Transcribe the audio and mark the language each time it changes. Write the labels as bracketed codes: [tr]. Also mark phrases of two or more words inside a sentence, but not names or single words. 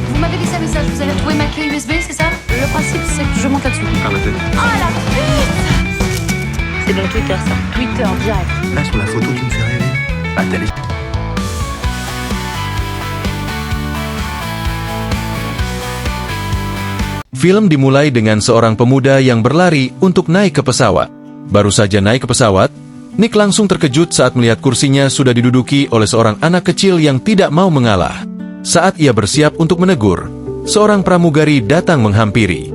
[fr] Vous m'avez laissé un message, vous avez retrouvé ma clé USB, c'est ça? Le principe, c'est que je monte là-dessus. Ah, bah, Oh la pute! C'est dans Twitter ça, Twitter direct. là, sur la photo, tu me fais rêver. Ah, t'as les... [id] Film dimulai dengan seorang pemuda yang berlari untuk naik ke pesawat. Baru saja naik ke pesawat, Nick langsung terkejut saat melihat kursinya sudah diduduki oleh seorang anak kecil yang tidak mau mengalah. Saat ia bersiap untuk menegur, seorang pramugari datang menghampiri.